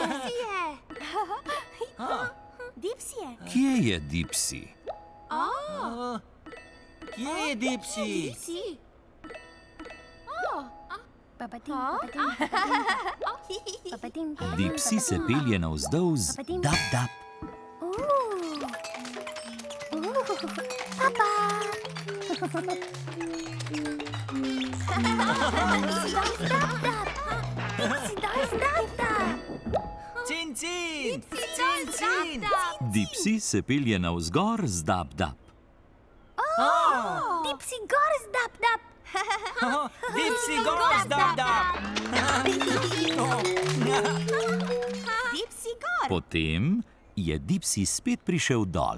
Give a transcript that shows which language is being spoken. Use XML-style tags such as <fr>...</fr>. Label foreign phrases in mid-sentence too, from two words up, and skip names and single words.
<sl>Dipsy je. Kje je Dipsy? Kje je Dipsy? Dipsy se pelje navzdol z dap-dap. Cin, cin! Cin, cin! Dipsy se pelje navzgor z dap-dap. Dipsy gor zdap dap. Dipsy gor, dap, dap! Dipsy gor. Potem je Dipsy spet prišel dol.</sl>